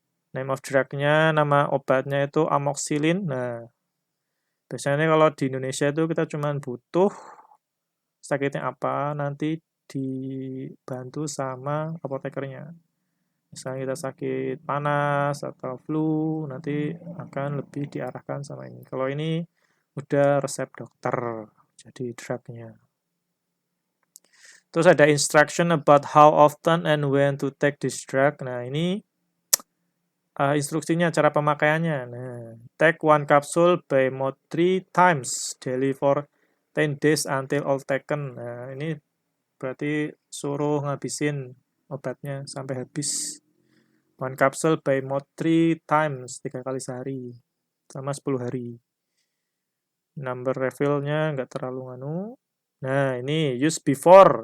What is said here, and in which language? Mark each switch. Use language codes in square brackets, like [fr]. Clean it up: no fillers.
[en] Name of drug-nya, [id] nama obatnya itu amoxicillin. Nah, biasanya kalau di Indonesia itu kita cuma butuh sakitnya apa, nanti dibantu sama apotekernya. Misalnya kita sakit panas atau flu, nanti akan lebih diarahkan sama ini. Kalau ini udah resep dokter, jadi drugnya. Terus ada [en] instruction about how often and when to take this drug. [id] Nah, ini instruksinya, cara pemakaiannya. [en] Nah, take one capsule by mouth 3 times daily for 10 days until all taken. [id] Nah, ini berarti suruh ngabisin obatnya sampai habis. [en] One capsule by mouth 3 times, [id] 3 kali sehari, sama 10 hari. Number refill-nya nggak terlalu nganu. Nah, ini [en] use before.